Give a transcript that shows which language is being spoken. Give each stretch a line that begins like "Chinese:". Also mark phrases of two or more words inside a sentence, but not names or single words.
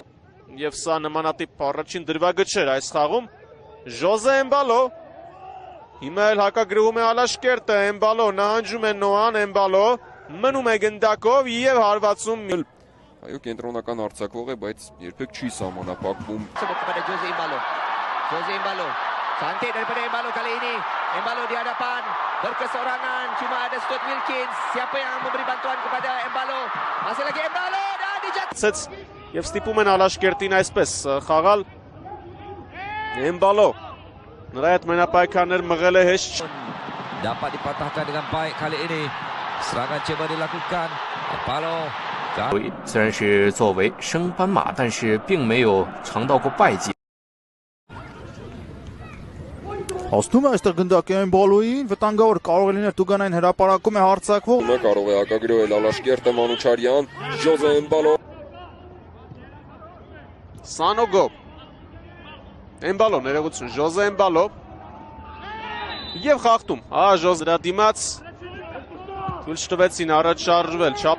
Armenian: Եվ սա նմանատիպ առաջին դրվագը չէր այս խաղում Ժոզե Էմբալո Հիմա էլ հակագրվում է Ալաշկերտը Էմբալո նահանջում է Նոան Էմբալո մնում է գնդակով եւ հարվածում Այո կենտրոնական արձակվող է բայց երբեք չի սահմանափակվում
Malay: kepada Jose Embalo cantik daripada Embalo kali ini Embalo di hadapan berkesorangan cuma ada Stuart Wilkins siapa yang memberi bantuan kepada Embalo masih lagi Embalo dan dijatuh
Armenian: Եվ ստիպում են Ալաշկերտին այսպես խաղալ Էմբալո նրա այդ մենապայքարներ մղել է հեշտ
Malay: dapat dipatahkan dengan baik kali ini serangan coba dilakukan Embalo
Chinese: 虽然是作为升班马，但是并没有尝到过败绩。
Armenian: Հաստում է այստեղ գնդակը Էմբալոյին, վտանգավոր կարող է լինել Տուգանային հրապարակում է հարձակվող։ Հիմա կարող է հակագրոհել Ալաշկերտը Մանուչարյան, Ժոզե Էմբալո Սանոգո Էմբալո ներողություն Ժոզե Էմբալո Եվ խախտում Ժոզե դրա դիմաց թույլ չտվեցին առաջ շարժվել չափ